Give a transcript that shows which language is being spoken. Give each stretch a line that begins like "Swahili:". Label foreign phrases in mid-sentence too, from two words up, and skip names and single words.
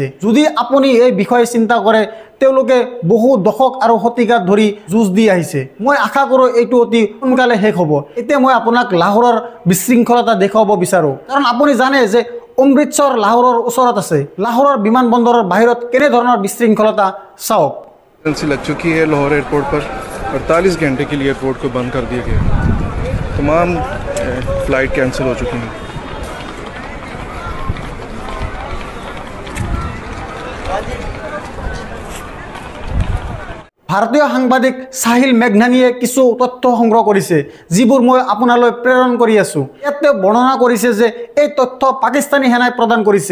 Assamese: যদি আপুনি এই বিষয়ে চিন্তা কৰে, তেওঁলোকে বহু দশক আৰু শতিকাত ধৰি যুঁজ দি আহিছে। মই আশা কৰোঁ এইটো অতি সোনকালে শেষ হ'ব। এতিয়া মই আপোনাক লাহোৰৰ বিশৃংখলতা দেখুৱাব বিচাৰোঁ, কাৰণ আপুনি জানে যে অমৃতসৰ লাহোৰৰ ওচৰত আছে। লাহোৰৰ বিমানবন্দৰৰ বাহিৰত কেনেধৰণৰ বিশৃংখলতা চাওক।
Hindi: लग चुकी है लाहौर एयरपोर्ट पर 48 घंटे के लिए एयरपोर्ट को बंद कर दिया गया। तमाम
English: flight cancel
Hindi: हो चुकी हैं।
Assamese: ভাৰতীয় সাংবাদিক সাহিল মেঘনানীয়ে কিছু তথ্য সংগ্ৰহ কৰিছে, যিবোৰ মই আপোনালৈ প্ৰেৰণ কৰি আছোঁ। ইয়াতে বৰ্ণনা কৰিছে যে এই তথ্য পাকিস্তানী সেনাই প্ৰদান কৰিছে।